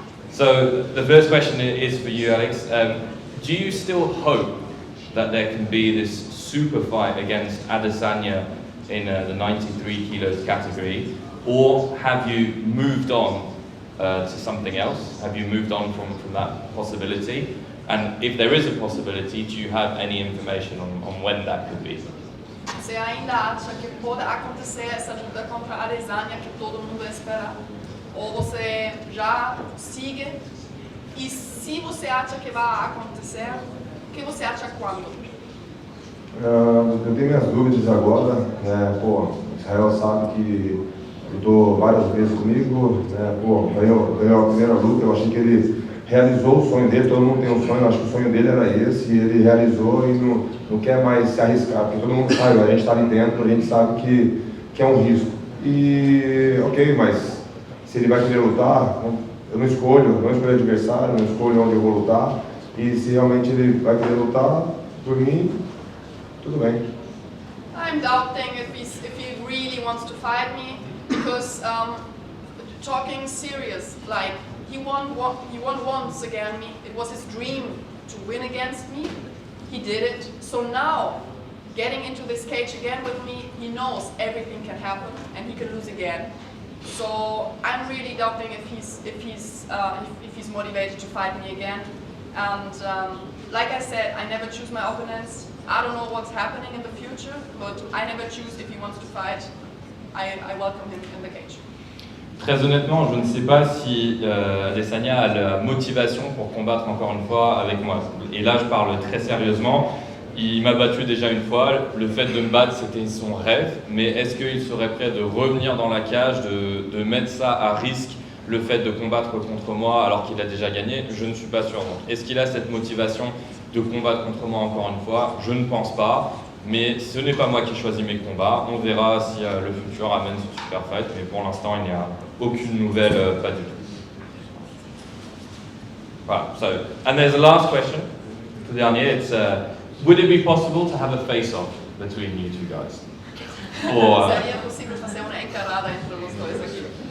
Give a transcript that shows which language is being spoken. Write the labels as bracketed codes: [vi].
[en] So the first question is for you, Alex. Do you still hope that there can be this super fight against Adesanya in the 93 kilos category, or have you moved on to something else? Have you moved on from that possibility? And if there is a possibility, do you have any information on when that could be? [pt] Você ainda acha que pode acontecer essa luta contra a Adesanya que todo mundo espera? Ou você já sigue? E se você acha que vai acontecer, o que você acha quando? Eu tenho minhas dúvidas agora, né? Israel sabe que lutou várias vezes comigo, né? Ganhou a primeira luta, eu achei que ele realizou o sonho dele, todo mundo tem um sonho, eu acho que o sonho dele era esse, e ele realizou e não quer mais se arriscar, porque todo mundo sabe, a gente está ali dentro, a gente sabe que é um risco. E ok, mas se ele vai querer lutar, eu não escolho adversário, não escolho onde eu vou lutar, e se realmente ele vai querer lutar, por mim, tudo bem. [en] I'm doubting if he really wants to fight me, because talking serious, like he won once against me. It was his dream to win against me. He did it. So now, getting into this cage again with me, he knows everything can happen and he can lose again. So I'm really doubting if he's motivated to fight me again. And like I said, I never choose my opponents. I don't know what's happening in the future, but I never choose if he wants to fight. I welcome him in the cage. [fr] Très honnêtement, je ne sais pas si Adesanya a la motivation pour combattre encore une fois avec moi. Et là, je parle très sérieusement. Il m'a battu déjà une fois. Le fait de me battre, c'était son rêve. Mais est-ce qu'il serait prêt de revenir dans la cage, de mettre ça à risque, le fait de combattre contre moi alors qu'il a déjà gagné? Je ne suis pas sûr. Donc, est-ce qu'il a cette motivation de combattre contre moi encore une fois? Je ne pense pas. Mais ce n'est pas moi qui choisis mes combats. On verra si le futur amène ce super fight. Mais pour l'instant, il n'y a aucune nouvelle, pas du tout. Voilà. [en] So, and there's a last question. [fr] Le dernier, [en] it's would it be possible to have a face-off between you two guys? Or, [pt] Seria possível fazer uma encarada entre os dois aqui?